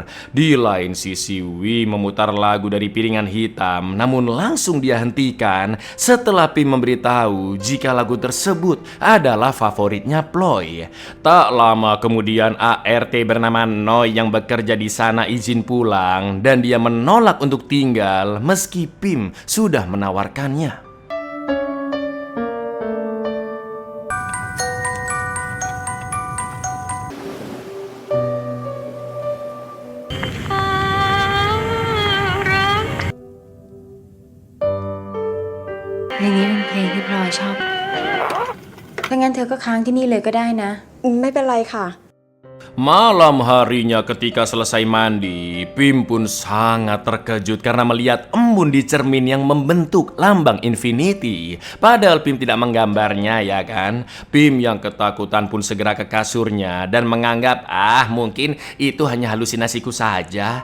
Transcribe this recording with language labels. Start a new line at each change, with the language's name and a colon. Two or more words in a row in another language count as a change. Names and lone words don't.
Indonesian: Di lain sisi Wi memutar lagu dari piringan hitam, namun langsung dia hentikan setelah Pim memberitahu jika lagu tersebut adalah favoritnya Ploy. Tak lama kemudian ART bernama Noi yang bekerja di sana izin pulang dan dia menolak untuk tinggal meski Pim sudah menawarkannya.
Thai: เพลงนี้เป็นเพลงที่พลอยชอบ ถ้างั้นเธอก็ค้างที่นี่เลยก็ได้นะ ไม่เป็นไรค่ะ
Indonesian: Malam harinya ketika selesai mandi, Pim pun sangat terkejut karena melihat embun di cermin yang membentuk lambang infinity. Padahal Pim tidak menggambarnya ya kan. Pim yang ketakutan pun segera ke kasurnya dan menganggap mungkin itu hanya halusinasiku saja.